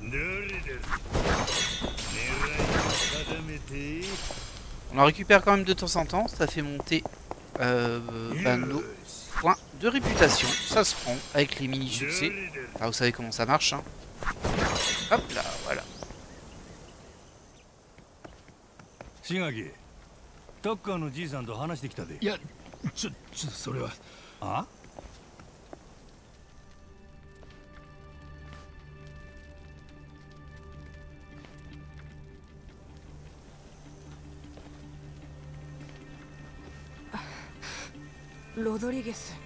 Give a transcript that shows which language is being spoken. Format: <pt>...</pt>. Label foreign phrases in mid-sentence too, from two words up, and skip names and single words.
<fr>On en récupère quand même de temps en temps, ça fait monter nos points de réputation. Ça se prend avec les mini-succès. Enfin, vous savez comment ça marche, hein. Hop là, voilà.</fr> <ja>Shigaki, タッカーのじいさんと話してきたで。いや、ちょっとそれは。あ？ロドリゲス。</ja>